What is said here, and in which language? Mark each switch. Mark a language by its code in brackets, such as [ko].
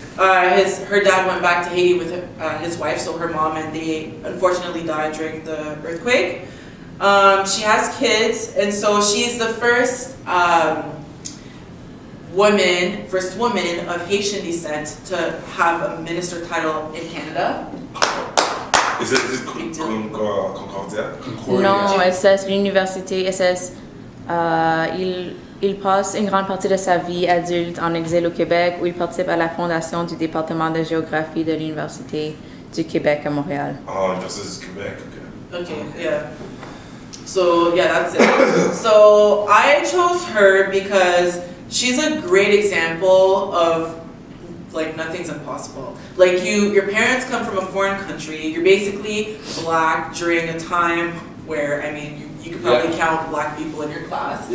[en] Her dad went back to Haiti with his wife, so her mom, and they unfortunately died during the earthquake. She has kids, and so she's the first woman of Haitian descent to have a minister title in Canada. Is it Concordia? [fr] Non, elle cesse l'université, elle cesse, il passe une grande partie de sa vie adulte en exil au Québec, où il participe à la fondation du département de géographie de l'Université du Québec à Montréal. [en] Oh, University of Quebec, okay. Okay, yeah. So, that's it. So, I chose her because she's a great example of nothing's impossible. Your parents come from a foreign country. You're basically black during a time where, you could probably count black people in your class.